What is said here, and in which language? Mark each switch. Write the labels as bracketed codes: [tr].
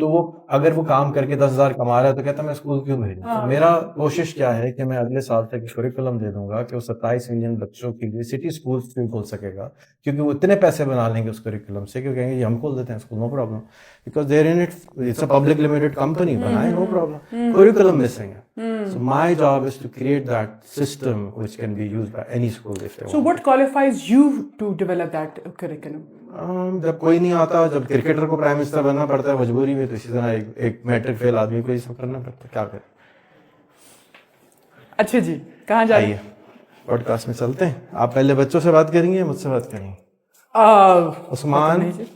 [ur] تو وہ اگر وہ کام کر کے 10,000 کما رہا ہے تو کہتا ہے میں اسکول کیوں بھیجوں. تو میرا کوشش کیا ہے کہ میں اگلے سال تک کریکولم دے دوں گا کہ وہ 27 ملین بچوں کے لیے سٹی اسکول کھول سکے گا، کیونکہ وہ اتنے پیسے بنا لیں گے اس کریکولم سے کہ وہ کہیں گے یہ ہم کھول دیتے ہیں school, [en] no problem, because there in it's a public limited company, [ur] بنائے نو پرابلم. کریکولم مسنگ ہے. [en] So my job is to create that system which can be used by any school if they want. So what qualifies you to develop that curriculum? [ur] جب کوئی نہیں آتا، جب cricketer کو prime minister بننا پڑتا ہے مجبوری میں، تو اسی طرح ایک میٹرک فیل آدمی کو یہ سب کرنا پڑتا ہے، کیا کرے. اچھا جی، کہاں جائیے؟ پوڈ کاسٹ میں چلتے ہیں. آپ پہلے بچوں سے بات کریں گے، مجھ سے بات کریں گے؟ عثمان.